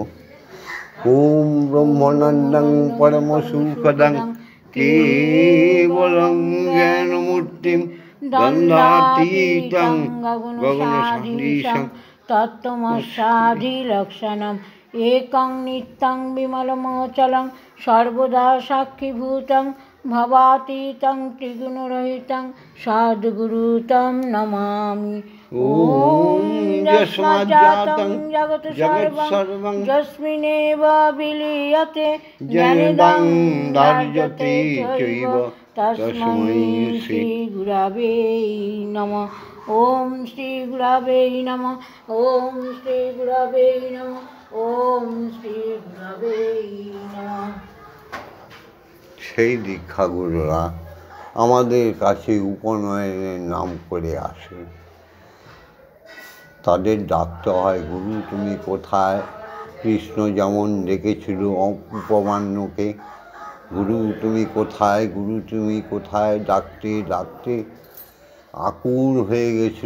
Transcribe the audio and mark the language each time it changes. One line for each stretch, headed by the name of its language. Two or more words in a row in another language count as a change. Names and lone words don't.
Sanskrit: ওম ব্রহ্মানন্দং পরম সুখদং কেবলং জ্ঞানমূর্তিং দ্বন্দ্বাতীতং গগনসদৃশং তত্ত্বমস্যাধিলক্ষণম একং নিত্যং বিমলমচলং সর্বদা সাক্ষীভূতং ভবাতীতং ত্রিগুণরহিতং সদ্গুরুতম নমামি। ওম যস্মাজ্জাतं জগৎ সর্বং যস্মিন্নেব বিলীয়তে জ্ঞানদং ধার্যতে চৈব তস্मै শ্রী গুরবে নমঃ। ওম শ্রী গুরবে নমঃ। ওম শ্রী গুরবে নমঃ। ওম শ্রী গুরবে নমঃ।
Bangla: সেই দীক্ষাগুরুরা আমাদের কাছে উপনয়নের নাম করে আসে। তাদের ডাকতে হয়, গুরু তুমি কোথায়? কৃষ্ণ যেমন ডেকেছিল উপমান্যকে, গুরু তুমি কোথায়, গুরু তুমি কোথায়, ডাকতে ডাকতে আকুল হয়ে গেছিল।